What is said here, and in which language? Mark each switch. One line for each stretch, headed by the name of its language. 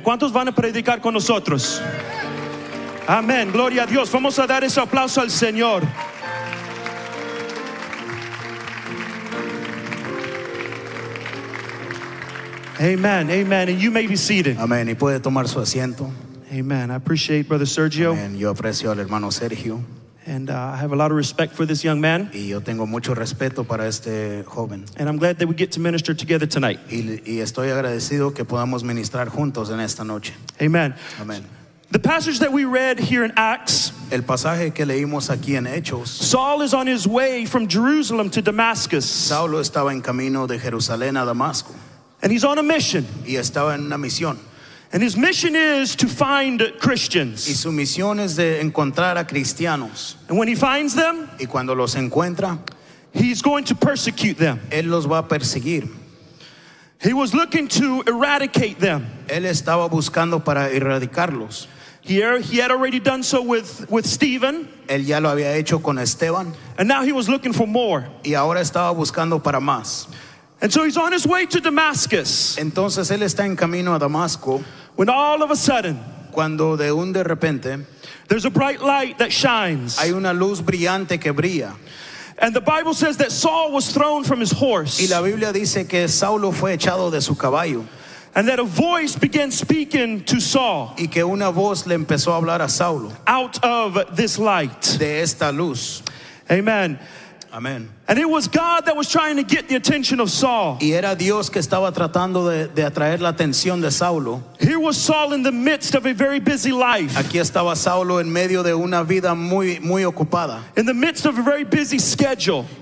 Spanish: ¿Cuántos van a predicar con nosotros? Amén. Gloria a Dios. Vamos a dar ese aplauso al Señor.
English: Amen. Amen. And you may be seated.
Spanish: Amén. Y puede tomar su asiento.
English: Amen. I appreciate Brother Sergio.
Spanish: Amén. Yo aprecio al hermano Sergio.
English: And I have a lot of respect for this young man.
Spanish: Y yo tengo mucho respeto para este joven.
English: And I'm glad that we get to minister together tonight.
Spanish: Y estoy agradecido que podamos ministrar juntos en esta noche.
English: Amen.
Spanish: Amén.
English: The passage that we read here in Acts,
Spanish: El pasaje que leímos aquí en Hechos,
English: Saul is on his way from Jerusalem to Damascus.
Spanish: Saulo estaba en camino de Jerusalén a Damasco.
English: And he's on a mission.
Spanish: Y estaba en una misión.
English: And his mission is to find
Spanish: Y
English: Christians.
Spanish: su misión es de encontrar a cristianos.
English: And when he finds them,
Spanish: Y cuando los encuentra,
English: he's going to persecute them.
Spanish: él los va a perseguir.
English: He was looking to eradicate them.
Spanish: Él estaba buscando para erradicarlos.
English: He had already done so with Stephen.
Spanish: Él ya lo había hecho con Esteban.
English: And now he was looking for more.
Spanish: Y ahora estaba buscando para más.
English: And so he's on his way to Damascus,
Spanish: Entonces él está en camino a Damasco,
English: when all of a sudden
Spanish: cuando de repente
English: there's a bright light that shines.
Spanish: hay una luz brillante que brilla.
English: And the Bible says that Saul was thrown from his horse,
Spanish: Y la Biblia dice que Saulo fue echado de su caballo,
English: and that a voice began speaking to Saul
Spanish: y que una voz le empezó a hablar a Saulo
English: out of this light.
Spanish: de esta luz.
English: Amen.
Spanish: Amén.
English: And it was God that was trying to get the attention of Saul.
Spanish: Y era Dios que estaba tratando de atraer la atención de Saulo.
English: Here was Saul in the midst of a very busy life,
Spanish: Aquí estaba Saulo en medio de una vida muy ocupada,
English: in the midst of a very busy schedule.